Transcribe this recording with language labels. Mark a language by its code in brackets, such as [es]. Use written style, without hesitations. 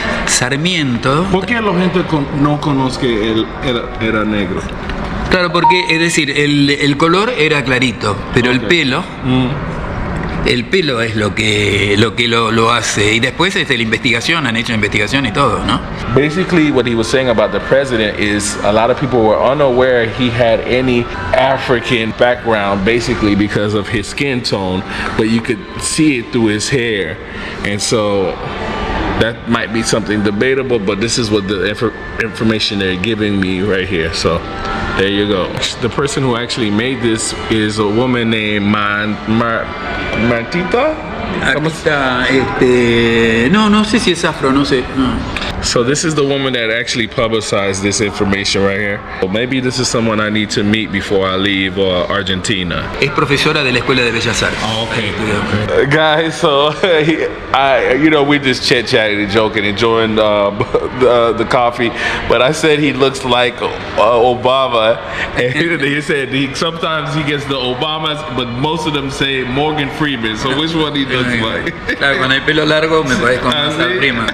[es] Sarmiento. ¿Por qué la gente no conoce que él era negro? Claro, porque, es decir, el color era clarito, pero el pelo... El pelo es lo que lo hace. Y después la investigación, han hecho investigación y todo, ¿no? [en] Basically, what he was saying about the president is a lot of people were unaware he had any African background, basically because of his skin tone, but you could see it through his hair. And so that might be something debatable, but this is what the information they're giving me right here. So there you go. The person who actually made this is a woman named Martita? [es] Aquí está, no sé si es afro, no sé. No. [en] So this is the woman that actually publicized this information right here. Well, maybe this is someone I need to meet before I leave Argentina. [es] Es profesora de la Escuela de Bellas Artes. [en] Oh, okay. Guys, so we just chit-chatting and joking, enjoying the coffee, but I said he looks like Obama, and he said sometimes he gets the Obamas, but most of them say Morgan Freeman. So which one he looks like? [es] Claro, con el pelo largo me parezco más a prima.